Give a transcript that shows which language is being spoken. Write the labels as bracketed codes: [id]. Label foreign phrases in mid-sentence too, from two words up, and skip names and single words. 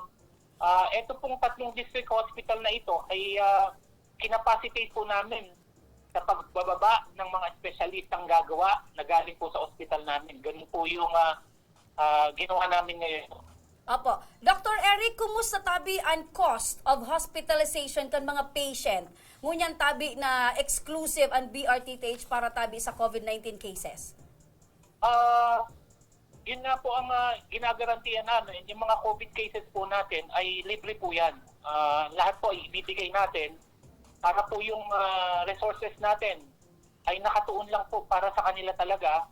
[tl] Ito pong 3 district hospital na ito ay kinapacitate po namin sa pagbababa ng mga espesyalistang gagawa na galing po sa hospital namin. Ganun po yung ginawa namin ngayon. [bik] Opo. Dr. Eric, kumusta tabi ang [en] cost of hospitalization [bik] kan mga patient? Ngunyan tabi na exclusive ang BRTTH para tabi sa COVID-19 cases? [tl] Yun nga po ang ginagarantiyan namin. Yung mga COVID cases po natin ay libre po yan. Lahat po ay ibibigay natin para po yung resources natin ay nakatuon lang po para sa kanila talaga.